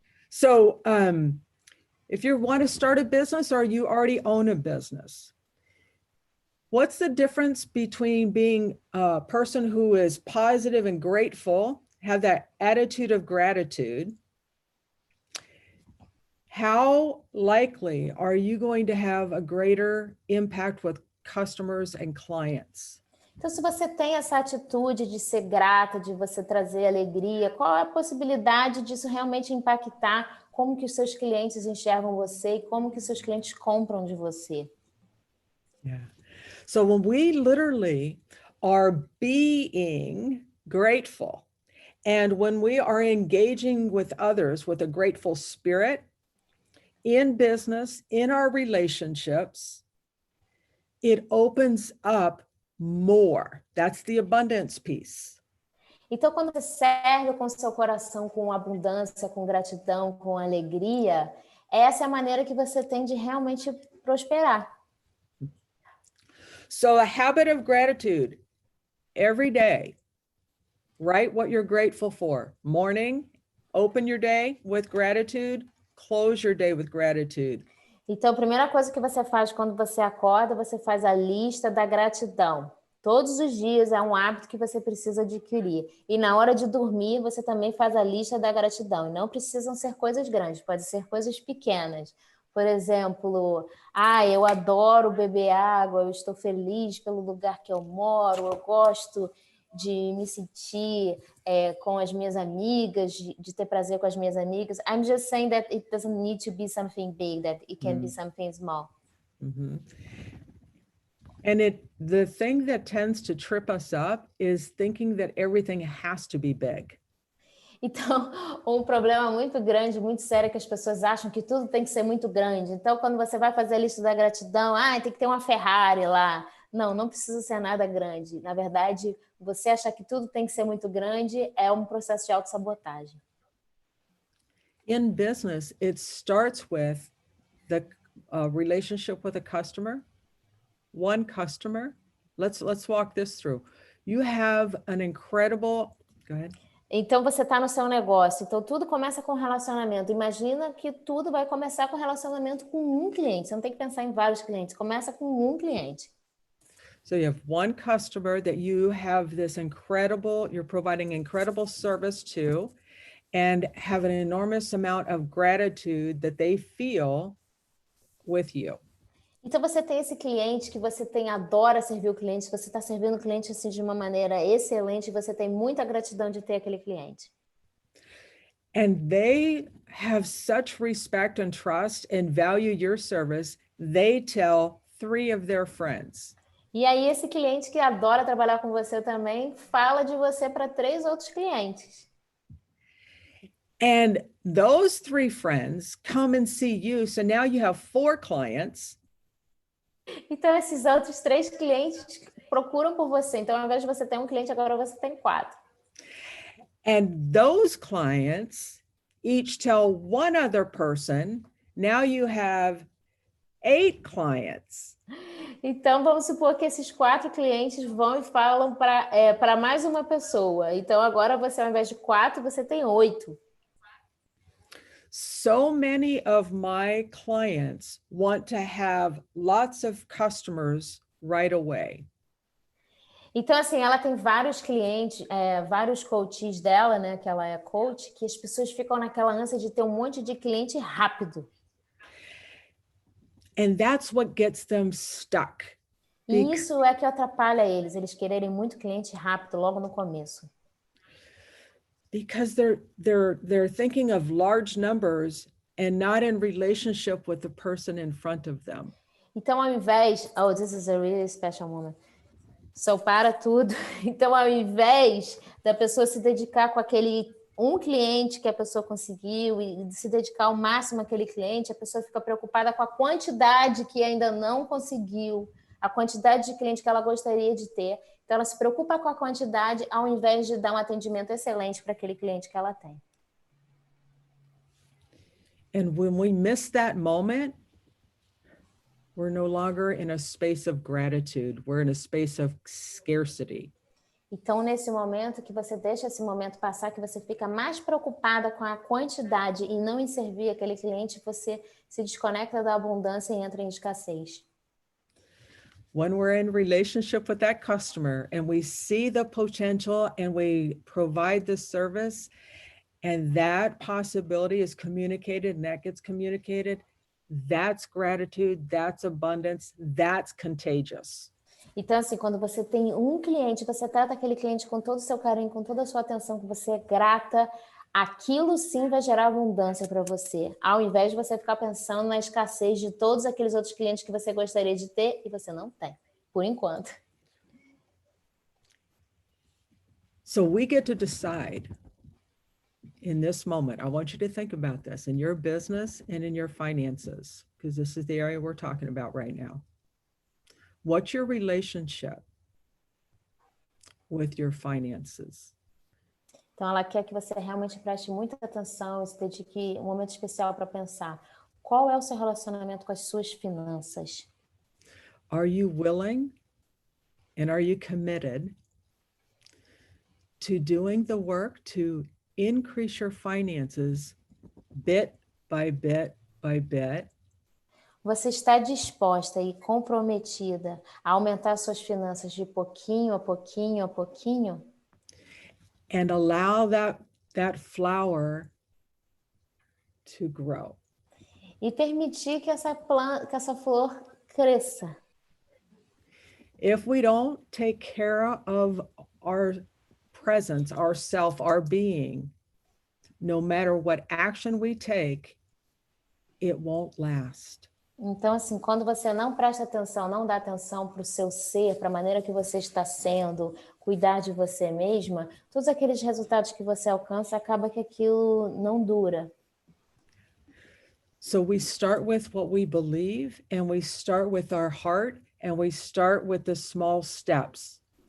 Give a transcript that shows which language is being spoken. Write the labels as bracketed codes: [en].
[en] So if you want to start a business or you already own a business, what's the difference between being a person who is positive and grateful, have that attitude of gratitude? How likely are you going to have a greater impact with customers and clients? [pt] Então, se você tem essa atitude de ser grata, de você trazer alegria, qual é a possibilidade disso realmente impactar como que os seus clientes enxergam você e como que os seus clientes compram de você? [en] Yeah. So when we literally are being grateful, and when we are engaging with others with a grateful spirit in business, in our relationships, it opens up more. That's the abundance piece. Então, quando você serve com seu coração com abundância, com gratidão, com alegria, essa é a maneira que você tem de realmente prosperar. So a habit of gratitude every day. Write what you're grateful for. Morning, open your day with gratitude, close your day with gratitude. [pt] Então, a primeira coisa que você faz quando você acorda, você faz a lista da gratidão. Todos os dias é um hábito que você precisa adquirir. E na hora de dormir, você também faz a lista da gratidão. E não precisam ser coisas grandes, pode ser coisas pequenas. Por exemplo, eu adoro beber água, eu estou feliz pelo lugar que eu moro, eu gosto de me sentir com as minhas amigas, de ter prazer com as minhas amigas. [en] I'm just saying that it doesn't need to be something big, that it can be something small. Mm-hmm. And the thing that tends to trip us up is thinking that everything has to be big. [pt] Então, um problema muito grande, muito sério, é que as pessoas acham que tudo tem que ser muito grande. Então, quando você vai fazer a lista da gratidão, tem que ter uma Ferrari lá. Não precisa ser nada grande. Na verdade, você achar que tudo tem que ser muito grande é um processo de autossabotagem. [en] In business, it starts with the relationship with a customer. One customer. Let's walk this through. You have an incredible... Go ahead. [pt] Então, você está no seu negócio. Então, tudo começa com relacionamento. Imagina que tudo vai começar com relacionamento com um cliente. Você não tem que pensar em vários clientes. Começa com um cliente. [en] So you have one customer that you have this incredible, you're providing incredible service to, and have an enormous amount of gratitude that they feel with you. [pt] Então, você tem esse cliente que você adora servir o cliente, você está servindo o cliente assim, de uma maneira excelente, você tem muita gratidão de ter aquele cliente. [en] And they have such respect and trust and value your service, they tell 3 of their friends. [pt] E aí, esse cliente que adora trabalhar com você também fala de você para 3 outros clientes. [en] And those 3 friends come and see you, so now you have 4 clients. [pt] Então, esses outros 3 clientes procuram por você. Então, ao invés de você ter um cliente, agora você tem 4. [en] And those clients each tell one other person. Now you have 8 clients. [pt] Então, vamos supor que esses 4 clientes vão e falam para mais uma pessoa. Então, agora você, ao invés de 4, você tem 8. [en] So many of my clients want to have lots of customers right away. [pt] Então, assim, ela tem vários clientes, vários coaches dela, né? Que ela é coach, que as pessoas ficam naquela ânsia de ter um monte de cliente rápido. [en] And that's what gets them stuck. [pt] E isso é que atrapalha eles quererem muito cliente rápido logo no começo. [en] Because they're thinking of large numbers and not in relationship with the person in front of them. [pt] Então, ao invés... [en] Oh, this is a really special moment. [pt] So, para tudo. Então, ao invés da pessoa se dedicar com aquele um cliente que a pessoa conseguiu e se dedicar ao máximo àquele cliente, a pessoa fica preocupada com a quantidade que ainda não conseguiu, a quantidade de cliente que ela gostaria de ter. Então, ela se preocupa com a quantidade ao invés de dar um atendimento excelente para aquele cliente que ela tem. [en] And when we miss that moment, we're no longer in a space of gratitude. We're in a space of scarcity. [pt] Então, nesse momento que você deixa esse momento passar, que você fica mais preocupada com a quantidade e não em servir aquele cliente, você se desconecta da abundância e entra em escassez. [en] When we're in relationship with that customer and we see the potential and we provide the service and that possibility is communicated and that gets communicated, that's gratitude, that's abundance, that's contagious. [pt] Então, assim, quando você tem um cliente, você trata aquele cliente com todo o seu carinho, com toda a sua atenção, que você é grata, aquilo sim vai gerar abundância para você, ao invés de você ficar pensando na escassez de todos aqueles outros clientes que você gostaria de ter e você não tem, por enquanto. [en] So we get to decide in this moment. I want you to think about this in your business and in your finances, because this is the area we're talking about right now. What's your relationship with your finances? [pt] Então, ela quer que você realmente preste muita atenção e se dedique um momento especial para pensar qual é o seu relacionamento com as suas finanças. [en] Are you willing and are you committed to doing the work to increase your finances bit by bit by bit? [pt] Você está disposta e comprometida a aumentar suas finanças de pouquinho a pouquinho a pouquinho? [en] And allow that flower to grow. [pt] E permitir que essa flor cresça. [en] If we don't take care of our presence, our self, our being, no matter what action we take, it won't last. [pt] Então, assim, quando você não presta atenção, não dá atenção para o seu ser, para a maneira que você está sendo, cuidar de você mesma, todos aqueles resultados que você alcança, acaba que aquilo não dura. [en] So we start with what we believe, and we start with our heart, and we start with the small steps.